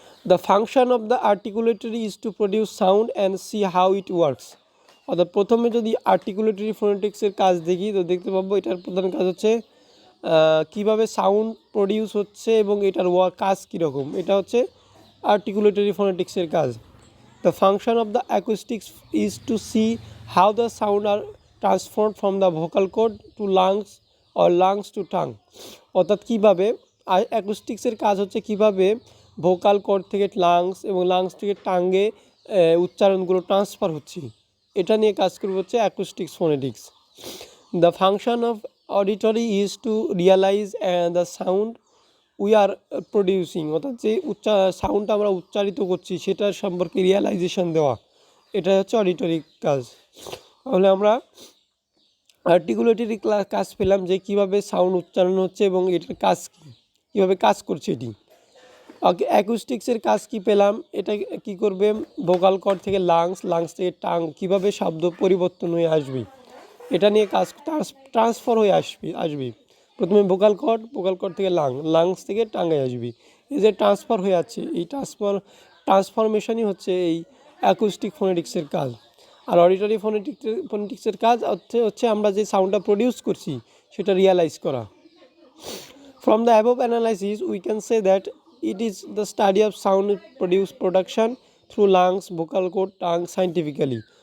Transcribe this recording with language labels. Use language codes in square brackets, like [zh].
[en] The function of the articulatory is to produce sound and see how it works. [bn] অর্থাৎ প্রথমে যদি আর্টিকুলেটরি ফোনেটিক্সের কাজ দেখি তো দেখতে পাবো এটার প্রধান কাজ হচ্ছে কিভাবে সাউন্ড প্রডিউস হচ্ছে এবং এটার কাজ কীরকম, এটা হচ্ছে আর্টিকুলেটরি ফোনেটিক্সের কাজ। [en] The function of the acoustics is to see how the sound are transformed from the vocal cord to lungs or lungs to tongue. [bn] অর্থাৎ কীভাবে অ্যাকুস্টিক্সের কাজ হচ্ছে কীভাবে ভোকাল কর্ড থেকে লাংস এবং লাংস থেকে টাঙ্গে উচ্চারণগুলো ট্রান্সফার হচ্ছে, এটা নিয়ে কাজ করবে হচ্ছে অ্যাকুস্টিক্স phonetics. [en] the function of auditory is to realise the sound we are producing, [bn] অর্থাৎ যে সাউন্ডটা আমরা উচ্চারিত করছি সেটার সম্পর্কে রিয়ালাইজেশন দেওয়া, এটা হচ্ছে অডিটরি কাজ। তাহলে আমরা আর্টিকুলেটরি কাজ পেলাম যে কীভাবে সাউন্ড উচ্চারণ হচ্ছে এবং এটার কাজ কী, কীভাবে কাজ করছে এটি। অ্যাকুস্টিক্সের কাজ কি পেলাম, এটা কি করবে ভোকাল কর্ড থেকে লাংস, লাংস থেকে টাং, কীভাবে শব্দ পরিবর্তন হয়ে আসবে এটা নিয়ে কাজ ট্রান্সফার হয়ে আসবে। প্রথমে ভোকাল কর্ড থেকে লাংস থেকে টাঙ্গায় আসবে, এই যে ট্রান্সফার হয়ে আছে এই ট্রান্সফরমেশনই হচ্ছে এই অ্যাকুস্টিক ফোনেটিক্সের কাজ। আর অডিটরি ফোনেটিক্সের কাজ হচ্ছে আমরা যে সাউন্ডটা প্রডিউস করছি সেটা রিয়ালাইজ করা। [en] From the above analysis we can say that it is the study of sound production through lungs, vocal cord, tongue scientifically.